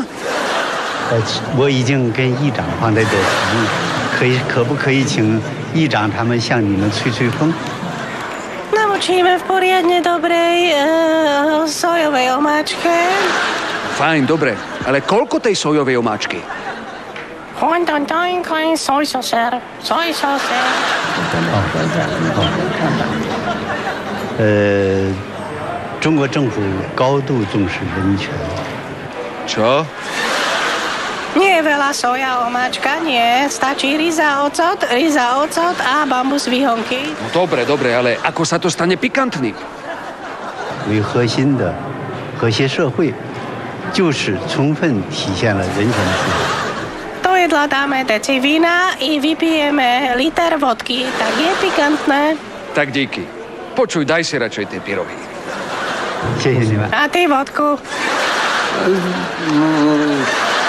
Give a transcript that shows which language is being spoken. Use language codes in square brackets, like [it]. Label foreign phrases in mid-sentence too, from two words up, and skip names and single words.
[zh] 我已经跟议长放在这里，可不可以请议长他们向你们吹吹风？ [sk] Naučíme v poriadne dobrej sojovej omáčke. Fajn, dobre. Ale koľko tej sojovej omáčky? [en] Soy saucer. [zh] 中国政府高度重视人权。 [sk] Čo? Nie je veľa soja omáčka, nie. Stačí ryza, ocot a bambus výhonky. No dobre, ale ako sa to stane pikantný? [zh] 为核心的和谐社会，就是充分体现了人权自由。 [sk] Do jedla dáme deci vína i vypijeme liter vodky. Tak je pikantné. Tak díky. Počuj, daj si radšej tie pyrohy. [zh] 谢谢你们。 [sk] A ty vodku.